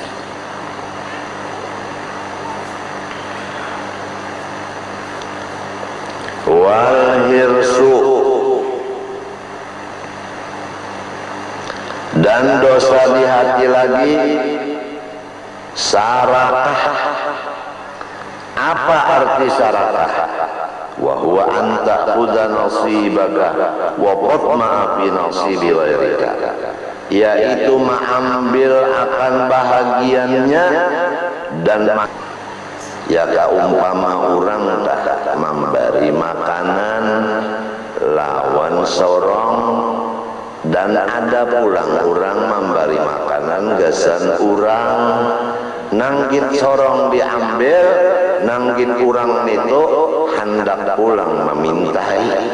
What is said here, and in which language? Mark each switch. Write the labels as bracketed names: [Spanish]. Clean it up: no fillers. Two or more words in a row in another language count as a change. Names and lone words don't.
[Arabic] والحرص, [Indonesian] dan dosa di hati lagi sarakah. Apa arti sarakah? [Arabic] وهو أن تأخذ نصيبك وتطمع في نصيب غيرك, [Banjar] yaitu mengambil akan bahagiannya dan ya kaumpama orang tak memberi makanan lawan sorong, dan ada pulang orang memberi makanan gasan orang, nanggit sorong diambil, nanggit orang itu hendak pulang memintai.